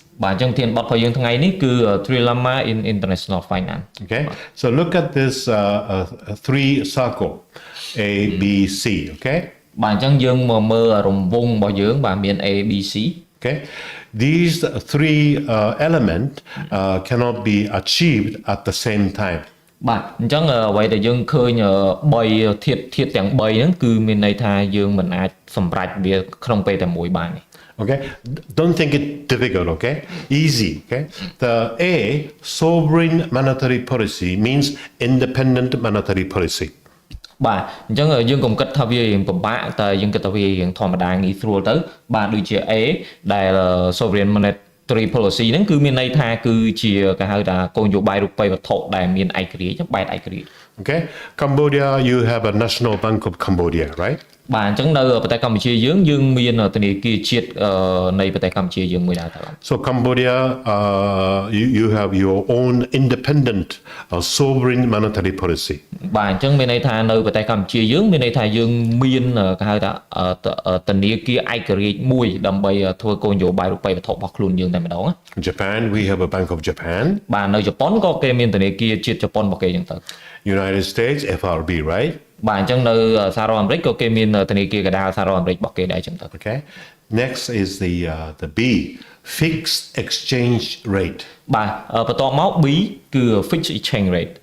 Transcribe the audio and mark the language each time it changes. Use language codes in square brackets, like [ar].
[km] បាទអញ្ចឹងធានបទរបស់យើងថ្ងៃនេះគឺ Trilemma in international finance. [en] Okay. So look at this three circle A B C, okay? [km] បាទអញ្ចឹងយើងមកមើលរង្វង់របស់យើងបាទមាន A B C. [en] Okay. These three elements cannot be achieved at the same time. [km] បាទអញ្ចឹងអ្វីដែលយើងឃើញ3ធាតុទាំង3ហ្នឹងគឺមានន័យថាយើងមិនអាចសម្រេចវាក្នុងពេលតែមួយបានទេ [en] Okay, don't think it difficult, okay? Easy, okay? The A, sovereign monetary policy, means independent monetary policy. [km] បាទអញ្ចឹងយើងកុំគិតថាវារៀងពិបាកតែយើងគិតថាវារៀងធម្មតាងាយស្រួលទៅបាទដូចជា A ដែល sovereign monetary policy ហ្នឹងគឺមានន័យថាគឺជាគេហៅថាគោលនយោបាយរូបិយវត្ថុដែលមានឯករាជ្យបែបឯករាជ្យ [en] Okay, Cambodia, you have a National Bank of Cambodia, right? [km] បាទអញ្ចឹងនៅប្រទេសកម្ពុជាយើងមានធនាគារជាតិនៃប្រទេសកម្ពុជាយើងមួយដែរតើ [en] So Cambodia, you have your own independent sovereign monetary policy. [km] បាទអញ្ចឹងមានន័យថានៅប្រទេសកម្ពុជាយើងមានន័យថាយើងមានគេហៅថាធនាគារឯករាជ្យមួយដើម្បីធ្វើគោលនយោបាយរូបិយវត្ថុរបស់ខ្លួនយើងតែម្ដង [en] Japan, we have a Bank of Japan. [km] បាទនៅជប៉ុនក៏គេមានធនាគារជាតិជប៉ុនរបស់គេអញ្ចឹងទៅ [en] United States, FRB, right? [km] បាទអញ្ចឹងនៅសហរដ្ឋអាមេរិកក៏គេមានធនាគារកណ្ដាលសហរដ្ឋអាមេរិករបស់គេដែរអញ្ចឹងទៅ [en] Okay. Next is the B, fixed exchange rate. [km] បាទបន្ទាប់មក B គឺ fixed exchange rate.